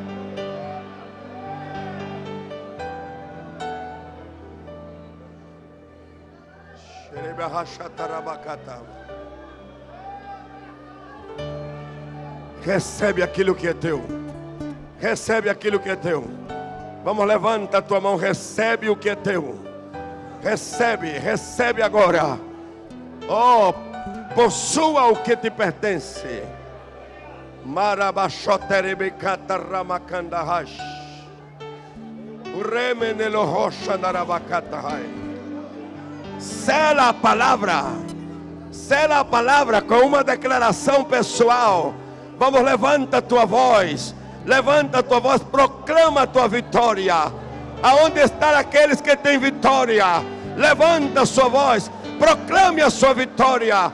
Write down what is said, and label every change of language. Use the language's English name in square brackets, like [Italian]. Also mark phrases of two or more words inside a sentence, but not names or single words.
[Portuguese] Recebe aquilo que é teu. Recebe aquilo que é teu. Vamos, levanta a tua mão, recebe o que é teu. Recebe, recebe agora. Oh, possua o que te pertence. Marabachoterebekata ramakandahash. Uremenelorosha narabakatahai. Sela a palavra. Sela a palavra com uma declaração pessoal. Vamos, levanta a tua voz. Levanta a tua voz, proclama a tua vitória. Aonde estão aqueles que têm vitória? Levanta a sua voz, proclame a sua vitória.